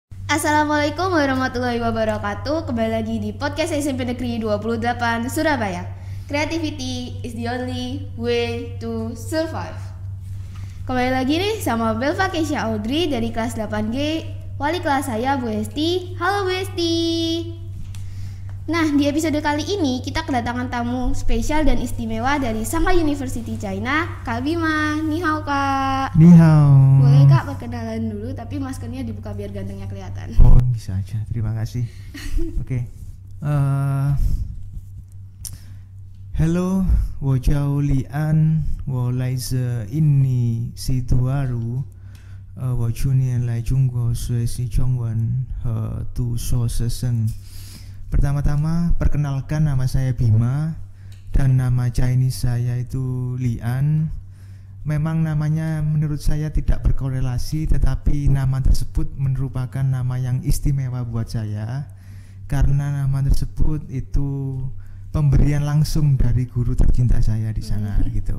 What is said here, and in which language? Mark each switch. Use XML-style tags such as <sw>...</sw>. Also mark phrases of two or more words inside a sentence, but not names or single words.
<ar>السلام عليكم ورحمة الله وبركاته.</ar> <id>Kembali lagi di podcast SMP Negeri 28 Surabaya.</id> <en>Creativity is the only way to survive.</en> <id>Kembali lagi nih sama Belva Keisha Audrey dari kelas 8G. Wali kelas saya Bu Esti. Halo Bu Esti. Nah, di episode kali ini kita kedatangan tamu spesial dan istimewa dari Shanghai University China, Kak Bima.</id> <zh>你好 Kak. 你好.</zh> <id>Boleh Kak perkenalan dulu, tapi maskernya dibuka biar gantengnya kelihatan. Oh, bisa aja. Terima kasih. Oke.</id> <zh>Hello, 我叫李安，我来自印尼西图瓦鲁。我去年来中国学习中文和读硕士生。</zh> <id>Pertama-tama, perkenalkan nama saya Bima dan nama Chinese saya itu Lian. Memang namanya menurut saya tidak berkorelasi, tetapi nama tersebut merupakan nama yang istimewa buat saya karena nama tersebut itu pemberian langsung dari guru tercinta saya di sana gitu.</id>